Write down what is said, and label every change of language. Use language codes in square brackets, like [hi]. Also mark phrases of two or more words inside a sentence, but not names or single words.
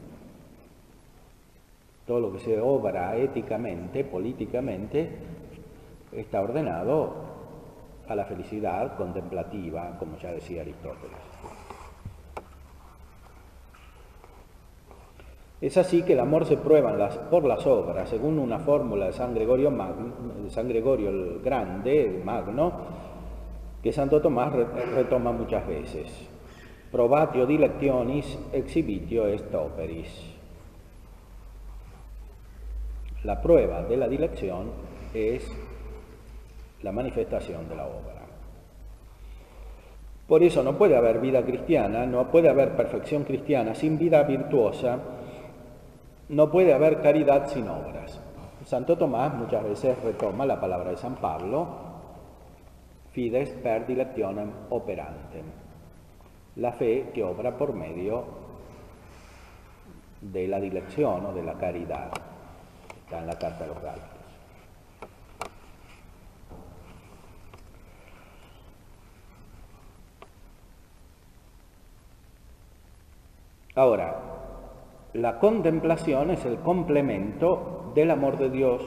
[es] Todo lo que se obra éticamente, políticamente, está ordenado a la felicidad contemplativa, como ya decía Aristóteles. Es así que el amor se prueba por las obras, según una fórmula de San Gregorio el Grande, el Magno, que Santo Tomás retoma muchas veces. [la] Probatio dilectionis exhibitio est operis. [es] La prueba de la dilección es la manifestación de la obra. Por eso no puede haber vida cristiana, no puede haber perfección cristiana sin vida virtuosa, no puede haber caridad sin obras. Santo Tomás muchas veces retoma la palabra de San Pablo: [la] fides per dilectionem operantem, [es] la fe que obra por medio de la dilección o de la caridad. Está en la carta de los Gálatas. Ahora, la contemplación es el complemento del amor de Dios.